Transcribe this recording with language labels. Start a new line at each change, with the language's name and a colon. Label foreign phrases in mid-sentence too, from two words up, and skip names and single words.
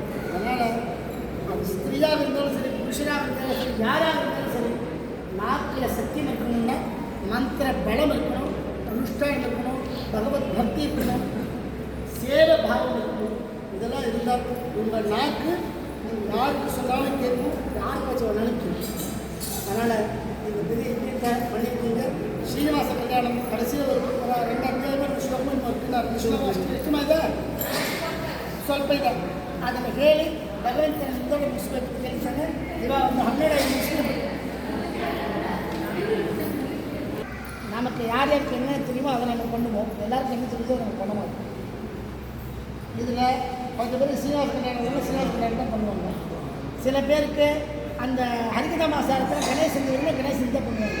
Tamil: அதனால் அது ஸ்திரீயாக இருந்தாலும் சரி, புருஷனாக இருந்தாலும் சரி, யாராக இருந்தாலும் சரி, நாக்கில் சத்தியம் இருக்கணும்னா மந்திர பலம் இருக்கணும், அனுஷ்டானம் இருக்கணும், பகவத் பக்தி இருக்கணும், சேர பாவம் இருக்கணும். இதெல்லாம் இருந்தால் உங்கள் நாக்கு யாருக்கு சொன்னாலும் கேட்கும், யாருக்கு வச்சு வேணாலும் கேட்கும். அதனால் இந்த பெரிய வீட்டை பண்ணியிருக்கீங்க. ஸ்ரீனிவாச கல்யாணம் கடைசியில் ஒரு 2 அத்யாய ஸ்லோக இருக்குமா?
Kannada: ಇದೆ ಸ್ವಲ್ಪ ಇದೆ. ಅದನ್ನು ಹೇಳಿ ಭಗವಂತನ ಮುಂದೆ ಮುಗಿಸ್ಬೇಕು ಕೆಲಸನೇ. ಇವಾಗ ಒಂದು 12 ಮುಗಿಸ್ಬೇಕು.
Tamil: நமக்கு யார் யாருக்கு என்ன தெரியுமோ அதை நம்ம பண்ணுவோம். எல்லாருக்கும் என்ன தெரியுதோ நம்ம பண்ண மாட்டோம். இதில் 10 பேர் சீனிவாச கல்யாணம் சீனிவாச கல்யாணம் தான் பண்ணுவாங்க. சில பேருக்கு அந்த ஹரிகதாமாசாரத்தில் கணேசன் தான் பண்ணுவாங்க.